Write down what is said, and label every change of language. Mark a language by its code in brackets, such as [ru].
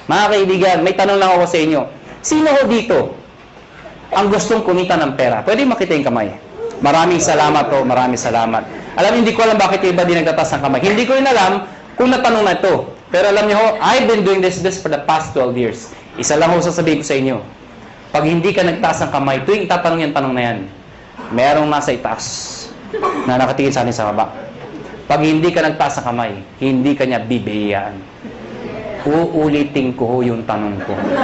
[tl] Mga kaibigan, may tanong lang ako sa inyo. Sino ho dito ang gustong kumita ng pera? Pwede makita yung kamay. Maraming salamat po, maraming salamat. Alam, hindi ko alam bakit iba di nagtatas ng kamay. Hindi ko rin alam kung natanong na ito. Pero alam niyo ho, [en] I've been doing this for the past 12 years. [tl] Isa lang ho sasabihin ko sa inyo. Pag hindi ka nagtaas ng kamay, tuwing itatanong yung tanong na yan, merong nasa itaas na nakatingin sa atin sa baba. Pag hindi ka nagtaas ng kamay, hindi ka niya bibigyan. Uulitin ko ho yung tanong ko.